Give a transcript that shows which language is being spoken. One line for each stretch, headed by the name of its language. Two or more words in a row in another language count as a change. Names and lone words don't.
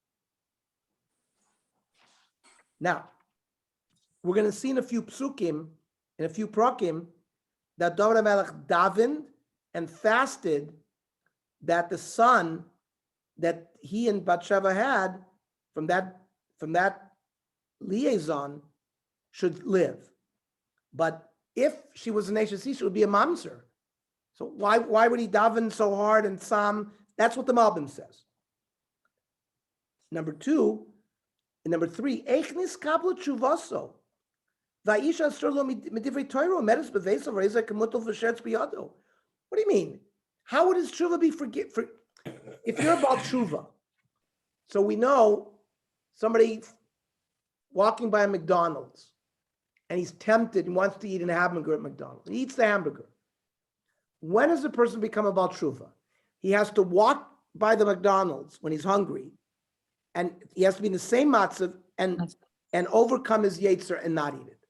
English: Now, we're going to see in a few psukim, in a few prakim, that David HaMelech davened and fasted that the son that he and Bathsheba had from that liaison should live. But if she was an
Hebrew: אשת איש,
English: it would be a mamzer. So why would he daven so hard and Psalm? That's what the Malbim says. Number two, and number three,
Hebrew: איך נתקבלה תשובתו. ואשה אסורה לו מדברי תורה מרת בבית רעיה כטובל ושרץ בידו.
English: What do you mean? How would his tshuva be forgiven? If you're about tshuva, so we know somebody walking by a McDonald's and he's tempted and wants to eat a hamburger at McDonald's. He eats the hamburger. When does the person become a
Hebrew: בעל תשובה?
English: He has to walk by the McDonald's when he's hungry, and he has to be in the same matzav and overcome his yetzer and not eat it.